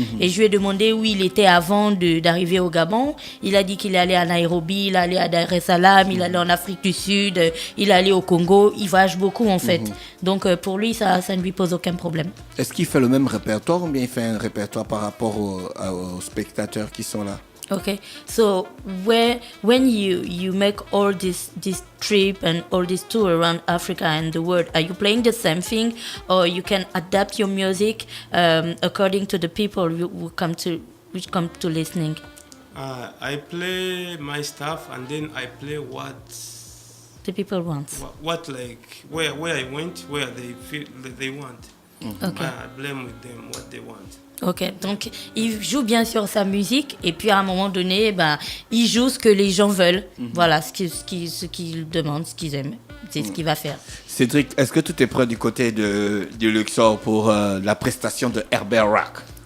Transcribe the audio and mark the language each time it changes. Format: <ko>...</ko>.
<fr>Et je lui ai demandé où il était avant d'arriver au Gabon. Il a dit qu'il est allé à Nairobi, il est allé à Dar es Salaam, il est allé en Afrique du Sud, il est allé au Congo. Il voyage beaucoup en fait. Donc pour lui, ça ne lui pose aucun problème. Est-ce qu'il fait le même répertoire ou bien il fait un répertoire par rapport aux spectateurs qui sont là?</fr> <en>Okay, so when you make all this trip and all this tour around Africa and the world, are you playing the same thing, or you can adapt your music according to the people who come to listening? I play my stuff and then I play what The people want. what like where I went, where they feel that they want. Okay. I blame with them what they want.</en> <fr>Ok, donc il joue bien sûr sa musique et puis à un moment donné, il joue ce que les gens veulent. Voilà, ce qu'ils demandent, ce qu'ils aiment, c'est ce qu'il va faire. Cédric, est-ce que tout est prêt du côté du Luxor pour la prestation de Herbert Rock?</fr>